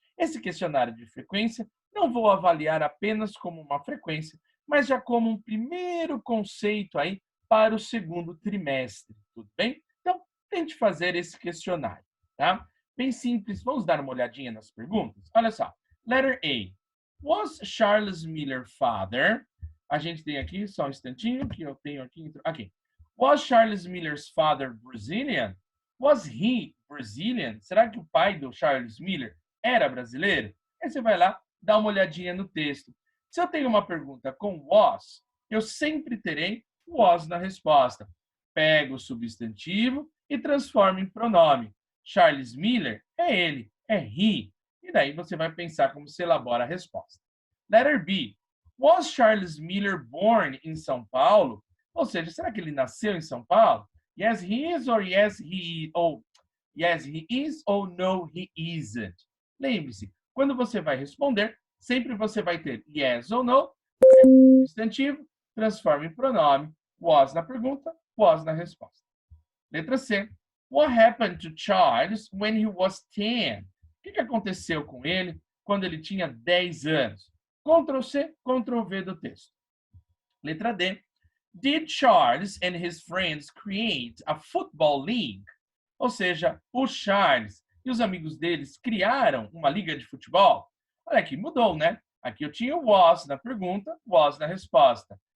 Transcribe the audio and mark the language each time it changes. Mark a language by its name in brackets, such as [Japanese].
[Portuguese] Esse questionário de frequência não vou avaliar apenas como uma frequência, mas já como um primeiro conceito aí para o segundo trimestre, tudo bem? Então, tente fazer esse questionário, tá? Bem simples, vamos dar uma olhadinha nas perguntas? Olha só, [English] letter A. Was Charles Miller father? [Portuguese] A gente tem aqui, só um instantinho, que eu tenho aqui. Aqui. [English] Was Charles Miller's father Brazilian? Was he Brazilian? [Portuguese] Será que o pai do Charles Miller era brasileiro? Aí você vai lá, dá uma olhadinha no texto. Se eu tenho uma pergunta com was, eu sempre terei was na resposta. Pego o substantivo e transformo em pronome. Charles Miller é ele, é he. E daí você vai pensar como se elabora a resposta. [English] Letter B. Was Charles Miller born in São Paulo? [Portuguese] Ou seja, será que ele nasceu em São Paulo? [English] Yes, he is, or yes, he is, ou yes, he is, ou no, he isn't. [Portuguese] Lembre-se, quando você vai responder, sempre você vai ter yes ou no, substantivo, transforma em pronome, was na pergunta, was na resposta. Letra C. [English] What happened to Charles when he was 10? [Portuguese] O que aconteceu com ele quando ele tinha 10 anos? Ctrl C, Ctrl V do texto. Letra D. [English] Did Charles and his friends create a football league? [Portuguese] Ou seja, o Charles e os amigos deles criaram uma liga de futebol? Olha aqui, mudou, né? Aqui eu tinha was na pergunta, was na resposta.